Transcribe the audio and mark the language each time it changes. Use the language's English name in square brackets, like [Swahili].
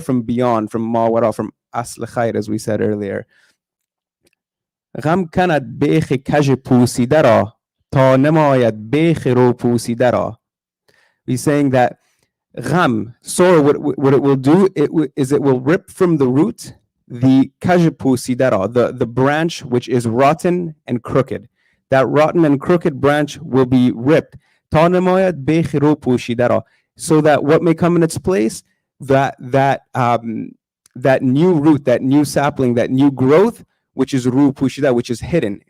[English] From beyond, from mawara, from asl khair, as we said earlier. [Persian] غم کند بیخ کژ پوسیده را تا نماید بیخ رو پوسیده را. [English] He's saying that gham, sorrow, what it will do, it will rip from the root the [Persian] kaj pusida ra, [English] the branch which is rotten and crooked. That rotten and crooked branch will be ripped. [Persian] Ta namayad بیخ رو پوسیده را, [English] so that what may come in its place, that new root, that new sapling, that new growth, which is [Persian] ru pushida, [English] which is hidden.